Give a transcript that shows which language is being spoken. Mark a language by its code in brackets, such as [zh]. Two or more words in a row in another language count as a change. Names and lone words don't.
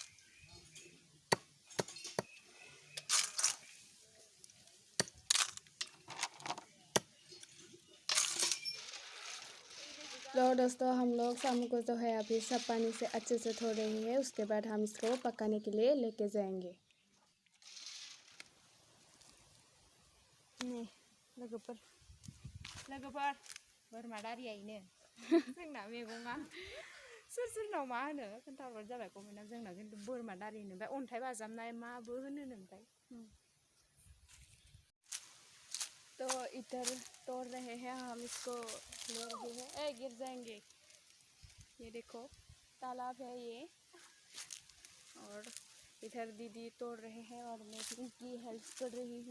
[hi] तो दोस्तों, हम लोग सामू को जो है अभी सब पानी से अच्छे से धो रही है। उसके बाद हम इसको पकाने के लिए लेके जाएंगे। [brx] लोगोफोर बोरमा दारियायैनो जोंना मैगङा सोरनाव मा होनो खोन्थाहरबानो जाबाय कमेन्टआव। जोंना खिन्थु बोरमा दारिनो ओमफ्राय अन्थाइ बाजाबनाय माबो होनो ओमफ्राय। [hi] तो इधर तोड़ रहे हैं हम इसको, ले रहे हैं। गिर जाएंगे। ये देखो तालाब है ये, और इधर दीदी तोड़ रहे हैं और मैं उनकी हेल्प कर रही हूँ।